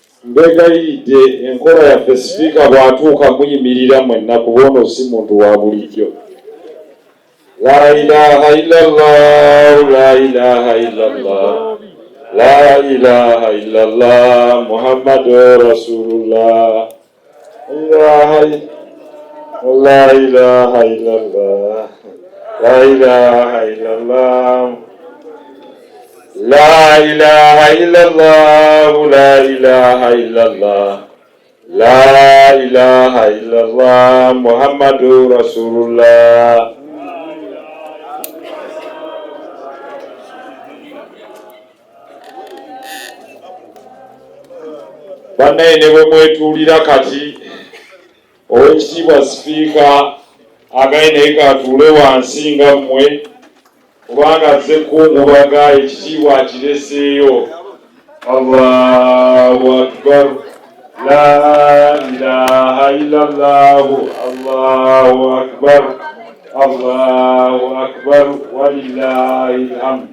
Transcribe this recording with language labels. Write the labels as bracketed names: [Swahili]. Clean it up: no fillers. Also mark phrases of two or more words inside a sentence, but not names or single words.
[Ganda] mbegayidde enkola yaffe sipiika bw'atuuka muyimirira mwenna kuba ono si muntu wa bulijjo. [Arabic] لا إله إلا الله، لا إله إلا الله، لا إله إلا الله، محمد رسول الله. لا إله إلا الله، لا إله إلا الله، لا إله إلا الله، لا إله إلا الله، لا إله إلا الله، محمد رسول الله. [Ganda] Bannaye ne bwe mwetuulira kati Oweekitiibwa Sipiika agaye naye katuule wansi nga mmwe kubanga azze kungubaga ekitiibwa akireseeyo. [Arabic] الله أكبر، لا إله إلا الله، الله أكبر، الله أكبر، ولله الحمد.